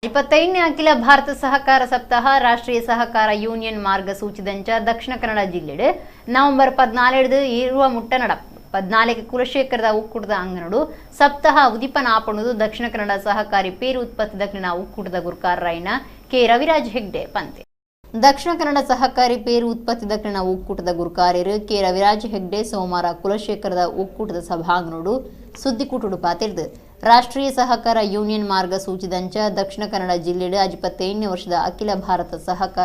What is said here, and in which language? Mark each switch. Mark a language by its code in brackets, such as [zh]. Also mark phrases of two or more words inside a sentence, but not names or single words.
[tcy] 25ನೇ ಅಖಿಲ ಭಾರತ ಸಹಕಾರ ಸಪ್ತಾಹ ರಾಷ್ಟ್ರೀಯ ಸಹಕಾರ ಯೂನಿಯನ್ ಮಾರ್ಗಸೂಚಿದಂಚ ದಕ್ಷಿಣ ಕನ್ನಡ ಜಿಲ್ಲೆಡೆ ನವೆಂಬರ್ 14 ಇರುವ ಮುಟ್ಟ ನಡ 14 ಕುಲಶೇಖರದ ಒಕ್ಕೂಟದ ಅಂಗನಡು ಸಪ್ತಾಹ ಉದಿಪನ ಆಪಣುದು ದಕ್ಷಿಣ ಕನ್ನಡ ಸಹಕಾರಿ ಪೇರು ಉತ್ಪತ್ತಿ ದಕ್ಷಿಣ ಒಕ್ಕೂಟದ ಗುರುಕಾರರಾಯಿನ ಕೆ ರವಿರಾಜ್ ಹೆಗ್ಡೆ ಪಂತೆ ದಕ್ಷಿಣ ಕನ್ನಡ ಸಹಕಾರಿ ಪೇರು ಉತ್ಪತ್ತಿ ದಕ್ಷಿಣ ಒಕ್ಕೂಟದ ಗುರುಕಾರ್ಯರು ಕೆ ರವಿರಾಜ್ ಹೆಗ್ಡೆ ಸೋಮವಾರ ಕುಲಶೇಖರದ ಒಕ್ಕೂಟದ ಸಭಾಂಗಣಡು ಸುದ್ದಿಕೂಟುಡು ಪಾತಿರ್ದು ರಾಷ್ಟ್ರೀಯ ಸಹಕಾರ ಯೂನಿಯನ್ ಮಾರ್ಗಸೂಚಿದಂಚ ದಕ್ಷಿಣ ಕನ್ನಡ ಜಿಲ್ಲೆಡೆ 25ನೇ ವರ್ಷದ ಅಖಿಲ ಭಾರತ ಸಹಕಾರ